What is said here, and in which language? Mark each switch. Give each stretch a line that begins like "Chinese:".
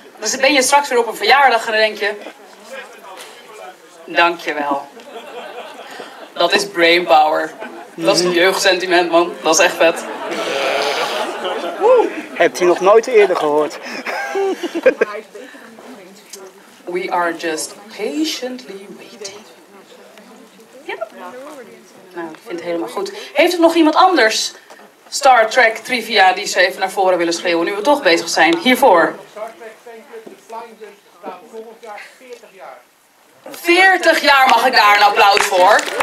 Dutch: Dan ben je straks weer op een verjaardag en dan denk je... Dankjewel. Dat is brainpower. Dat is een jeugdsentiment, man. Dat is echt vet. Hebt u nog nooit eerder gehoord?
English: We are just patiently waiting.
Dutch: Ja. Nou, ik vind het helemaal goed. Heeft er nog iemand anders Star Trek trivia die ze even naar voren willen schreeuwen, nu we toch bezig zijn? Hiervoor. Star Trek Fanclub, de Flying Dutch, bestaat volgend jaar 40 jaar. 40 jaar mag ik daar een applaus voor.